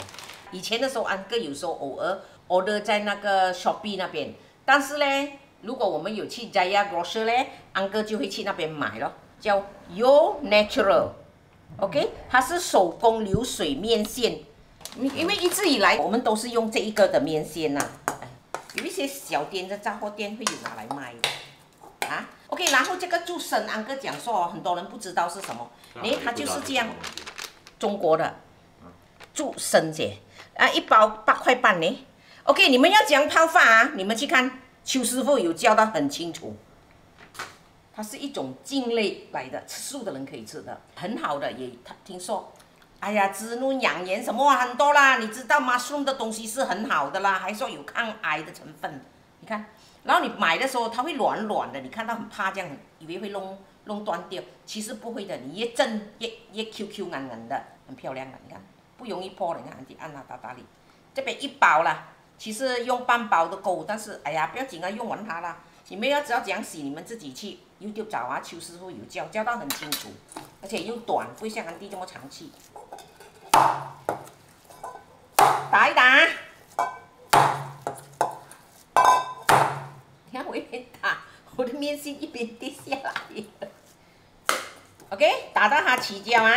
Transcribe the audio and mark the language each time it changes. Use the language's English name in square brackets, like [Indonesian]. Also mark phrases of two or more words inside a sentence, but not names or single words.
[Chinese] 以前的時候，安哥有時候偶爾 order 在那個 Shopee 那邊，但是呢，如果我們有去家樂福社呢，安哥就會去那邊買咯，叫 Your Natural，OK， 它是手工流水麵線。因為一直以來我們都是用這一個的麵線吶，有一些小店的雜貨店會有拿來賣的，啊 ，OK， 然後這個竹笙，安哥講說哦，很多人不知道是什麼，它就是這樣，中國的竹笙姐啊，1包8塊半呢 ，OK， 你們要講泡法啊，你們去看邱師傅有教得很清楚，它是一種莖類來的，吃素的人可以吃的，很好的，也聽說。哎呀，滋潤養顏什麼很多啦，你知道嗎？mushroom 的東西是很好的啦，還說有抗癌的成分。你看，然後你買的時候它會軟軟的，你看到很怕這樣，以為會弄斷掉，其實不會的，你越蒸越 QQ 硬硬的，很漂亮的。你看，不容易破的，你看，你按它打理。這邊1包啦，其實用半包都夠，但是哎呀，不要緊啊，用完它啦。你們要知道怎樣洗，你們自己去 YouTube 找啊，邱師傅有教到很清楚，而且又短，不會像安迪這麼長氣。打一打，你看我一邊打，我的麵線一邊跌下來了。OK， 打到它起膠啊！